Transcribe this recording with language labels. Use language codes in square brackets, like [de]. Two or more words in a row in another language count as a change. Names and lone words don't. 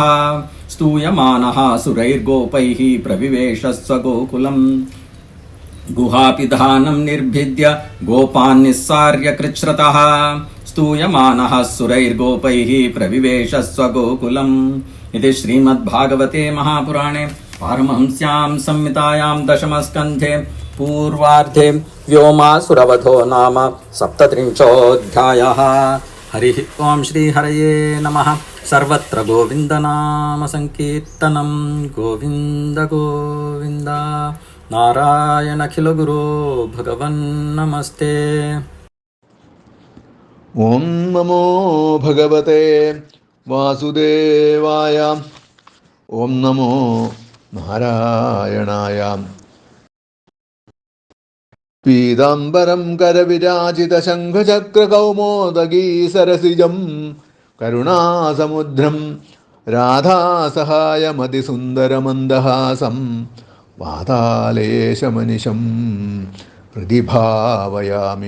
[sa] स्तूयमानः सुरैर्गोपैः प्रविवेश स्वगोकुलम् गुहापिधानं निर्भिद्य गोपान् निस्सार्य कृच्छ्रतः स्तूयमानः सुरैर्गोपैः प्रविवेश स्वगोकुलम् इति श्रीमद्भागवते महापुराणे पारमहंस्यां संहितायां दशमस्कन्धे पूर्वार्धे व्योमासुरवधो नाम 37 हरिः ओं श्रीहरये नमः। सर्वत्र गोविन्दनाम संकीर्तनं गोविन्द गोविन्द नारायणखिलगुरो भगवन्नमस्ते। ഓം നമോ ഭഗവതേ വാസുദേവായ. ഓം നമോ നാരായണായ. പീതാംബരം കരവിരാജിതശംഖചക്രകൗമോദഗീ സരസിജം കരുണാസമുദ്രം രാധാസഹായമതിസുന്ദരമന്ദഹാസം വാതാലേശമനിശം പ്രതിഭാവയാമി.